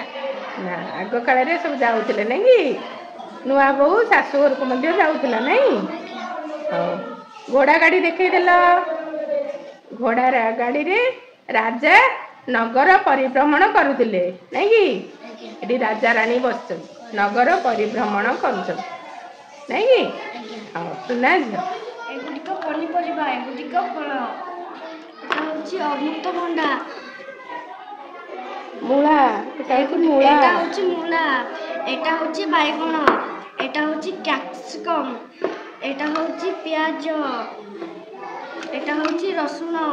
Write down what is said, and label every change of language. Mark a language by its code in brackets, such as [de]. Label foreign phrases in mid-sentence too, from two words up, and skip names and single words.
[or] ନା ଆଗ କାଳରେ ସବୁ ଯାଉଥିଲେ ନାଇଁ କି ନୂଆ ବୋହୂ ଶାଶୁ ଘରକୁ ମଧ୍ୟ ଯାଉଥିଲା ନାଇଁ ହଉ ଘୋଡ଼ା ଗାଡ଼ି ଦେଖେଇଦେଲ ଘୋଡ଼ା ଗାଡ଼ିରେ ରାଜା ନଗର ପରିଭ୍ରମଣ କରୁଥିଲେ ନାଇଁ କି ଏଠି ରାଜା ରାଣୀ ବସିଛନ୍ତି ନଗର ପରିଭ୍ରମଣ କରୁଛନ୍ତି ନାଇଁ କି ହଉ ସୁନା ଝିଅ ଏଗୁଡ଼ିକ ପନିପରିବା ଏଗୁଡ଼ିକ ଫଳ [bn] এটা হচ্ছে অমৃতভণ্ডা মূলা এটা হচ্ছে মূলা এটা হচ্ছে বাইগণ এটা হচ্ছে ক্যাপসিকাম এটা হচ্ছে পেঁয়াজ এটা হচ্ছে রসুন